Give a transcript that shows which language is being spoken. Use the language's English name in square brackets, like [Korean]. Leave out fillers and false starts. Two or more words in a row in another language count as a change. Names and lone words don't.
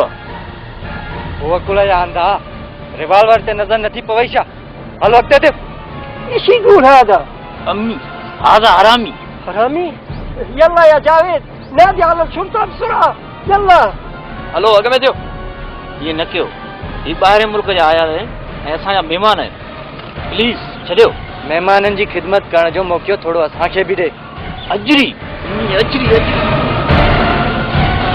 [Sindhi] उहा कुल जा हंधा रिवाल्वर ते नज़र नथी पवई छा? हलो अॻिते थिए. [Arabic] ايش يقول هذا؟ अम्मी هذا حرامي. حرامي؟ يلا يا جاويد نادي على الشرطة بسرعة يلا. [Sindhi] हलो अॻ में थियो. इहे न कयो, ही ॿाहिरि मुल्क जा आया आहिनि ऐं असांजा महिमान आहिनि, प्लीज़ छॾियो. महिमाननि जी ख़िदमत करण जो मौक़ो थोरो असांखे बि ॾे. अजरी अजरी अजरी.